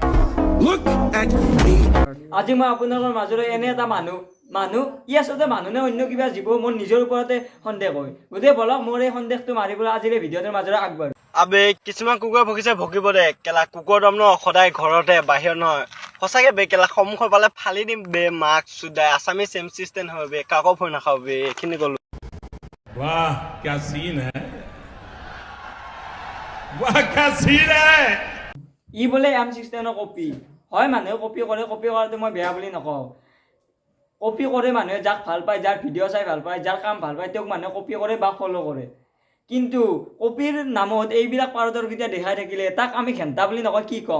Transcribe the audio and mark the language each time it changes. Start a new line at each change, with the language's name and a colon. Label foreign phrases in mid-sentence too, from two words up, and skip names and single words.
Assamese: আজি মই আপোনালোকৰ মাজৰে এনে এটা মানুহ ই আচলতে মানুহ নে অন্য কিবা জীৱ, মোৰ নিজৰ ওপৰতে সন্দেহ হয়। গতিকে বলক মোৰ এই সন্দেহটো মাৰিবলৈ আজিৰ ভিডিঅ'টোৰ মাজেৰে আগবাঢ়ো। আবে কিছুমান কুকুৰে ভুকিছে ভুকিব দে, কেলা কুকুৰ দম ন সদায় ঘৰতে বাহিৰত নহয়। সঁচাকে বে কেলা সন্মুখৰ পালে ফালি দিম বে, মাক চুদাই আছামিজ এম চিষ্টেম হয় বে, কাকো ভয় নাখাও বে, এইখিনি কলো।
Hindi: वाह क्या सीन है, वाह क्या सीन है।
Assamese: ই বোলে M16 কপি হয়, মানুহে কপি কৰাটো মই বেয়া বুলি নকওঁ। কপি কৰে মানুহে, যাক ভাল পায়, যাৰ ভিডিঅ' চাই ভাল পায়, যাৰ কাম ভাল পায়, তেওঁক মানুহে কপি কৰে বা ফ'ল' কৰে। কিন্তু কপিৰ নামত এইবিলাক পাৰদৰ্শিতা দেখাই থাকিলে তাক আমি ঘেণ্টা বুলি নকয়, কি ক'ম?